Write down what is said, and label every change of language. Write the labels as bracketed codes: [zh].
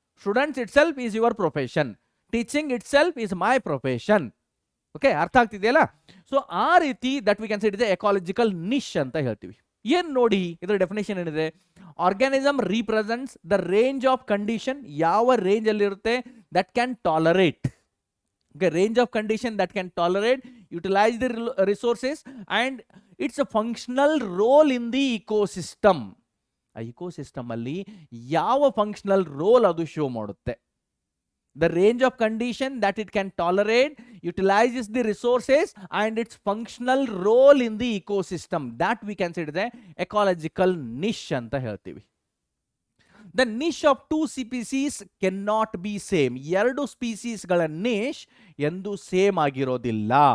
[en] Students itself is your profession, teaching itself is my profession. Okay, [kn] ಅರ್ಥ ಆಗ್ತಿದೆಯಲ್ಲ? [en] so [kn] ಆ ರೀತಿ [en] that we can say it is ecological niche [kn] ಅಂತ ಹೇಳ್ತೀವಿ. ಏನು ನೋಡಿ ಇದರ ಡೆಫಿನೇಷನ್ ಏನಿದೆ, [en] organism represents the range of condition, [kn] ಯಾವ ರೇಂಜ್ ಅಲ್ಲಿ ಇರುತ್ತೆ, [en] That can tolerate. Okay, range of condition that can tolerate, utilize the resources, and it's a functional role in the ecosystem. [kn] ಆ ಇಕೋಸಿಸ್ಟಮ್ ಅಲ್ಲಿ ಯಾವ ಫಂಕ್ಷನಲ್ ರೋಲ್ ಅದು show ಮಾಡುತ್ತೆ. [en] The range of condition that it can tolerate, utilizes the resources, and its functional role in the ecosystem, that we can say it is a ecological niche [kn] ಅಂತ ಹೇಳ್ತೀವಿ. [en] The niche of two species cannot be same. [kn] ಎರಡು ಸ್ಪೀಸೀಸ್ಗಳ ನಿಶ್ ಎಂದು same ಆಗಿರೋದಿಲ್ಲ.